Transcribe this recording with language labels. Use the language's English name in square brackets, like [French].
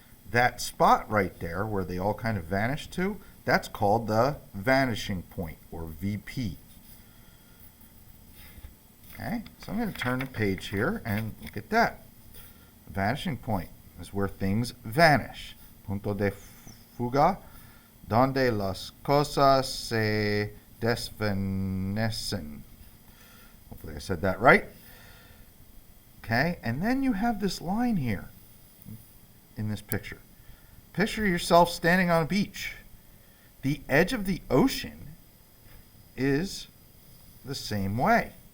[English] That spot right there where they all kind of vanish to, that's called the vanishing point, or VP. Okay, so I'm going to turn the page here and look at that. Vanishing point is where things vanish. [Spanish] Punto de fuga, donde las cosas se desvanecen. [English] Hopefully I said that right. Okay, and then you have this line here in this picture. Picture yourself standing on a beach. The edge of the ocean is the same way.